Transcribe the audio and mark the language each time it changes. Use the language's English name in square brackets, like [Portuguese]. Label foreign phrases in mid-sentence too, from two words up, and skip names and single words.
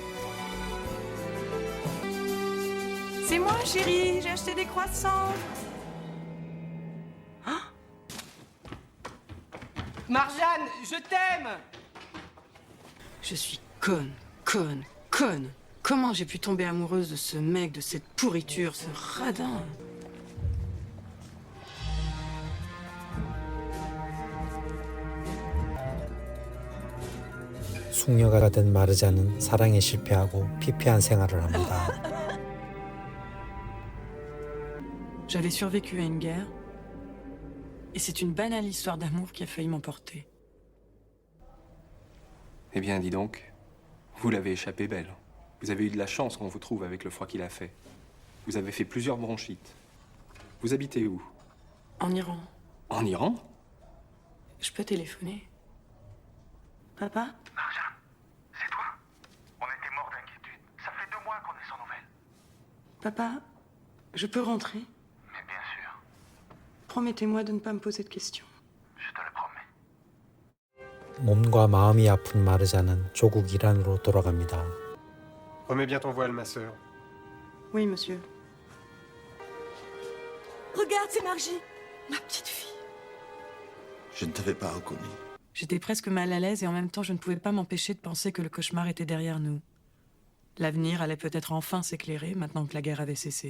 [French] C'est moi, chérie, j'ai acheté des croissants. Marjane, je t'aime! Je suis conne. Comment j'ai pu tomber amoureuse de ce mec, de cette pourriture, ce radin? [Korean] 숙녀가 된 마르자는 사랑에 실패하고 피폐한 생활을 합니다. [French] J'avais survécu à une guerre, et c'est une banale histoire d'amour qui a failli m'emporter. Eh bien, dis donc, vous l'avez échappé belle. Vous avez eu de la chance qu'on vous trouve avec le froid qu'il a fait. Vous avez fait plusieurs bronchites. Vous habitez où? En Iran. En Iran? Je peux téléphoner? Papa? Marjane, c'est toi? On était morts d'inquiétude. Ça fait 2 mois qu'on est sans nouvelles. Papa, je peux rentrer? Mais bien sûr, Promettez-moi de ne pas me poser de questions. je te le promets. [Korean] 몸과 마음이 아픈 마르자는 조국 이란으로 돌아갑니다. [French] Remets bien ton voile, ma sœur. Oui, monsieur. Regarde, c'est Margie, ma petite fille. Je ne t'avais pas reconnu. J'étais presque mal à l'aise et en même temps, je ne pouvais pas m'empêcher de penser que le cauchemar était derrière nous. L'avenir allait peut-être enfin s'éclairer maintenant que la guerre avait cessé.